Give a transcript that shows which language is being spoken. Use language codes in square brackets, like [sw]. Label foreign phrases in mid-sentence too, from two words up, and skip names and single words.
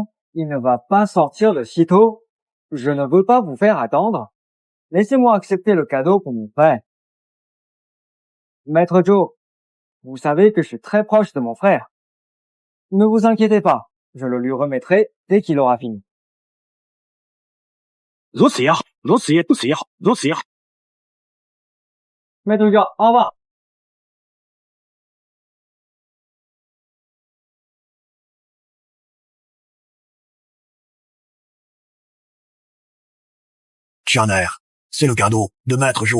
[fr] Il ne va pas sortir de sitôt. Je ne veux pas vous faire attendre. Laissez-moi accepter le cadeau pour mon frère. Maître Zhou, vous savez que je suis très proche de mon frère. Ne vous inquiétez pas, je le lui remettrai dès qu'il aura fini. [zh] 如此也好，如此也好，如此也好。 [fr] Maître Zhou, au revoir. Tianer, c'est le cadeau de Maître Zhou.